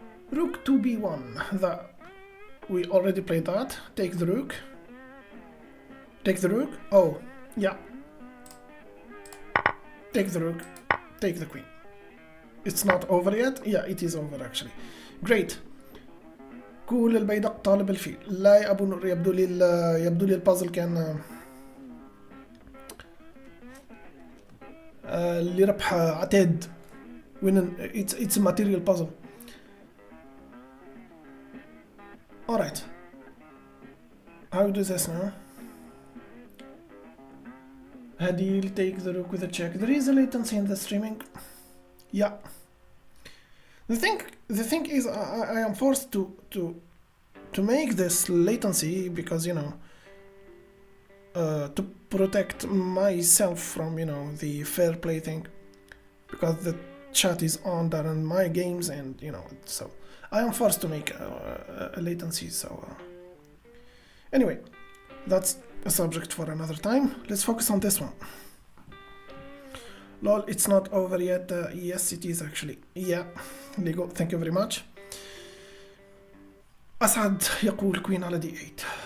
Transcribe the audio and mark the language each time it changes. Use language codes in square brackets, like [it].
[en] Rook 2b1. That we already played that. Take the rook. Take the rook. Oh, yeah. Take the rook. Take the queen. It's not over yet. Yeah, it is over actually. Great. [ar] كل البيدق طالب الفيل. لا يا ابو نور, يبدو لي البازل كان اللي ربح عتاد. [en] when it's a material puzzle. Alright. How do this now? Hadil take the rook with a check. There is a latency in the streaming. Yeah. The thing is, I am forced to make this latency because, you know, to protect myself from, you know, the fair play thing, because the chat is on during my games, and you know, so I am forced to make a latency. So anyway, that's a subject for another time. Let's focus on this one. Lol, it's not over yet. Yes, it is actually. Yeah, Lego, thank you very much. [ar] أسعد يقول queen على d8.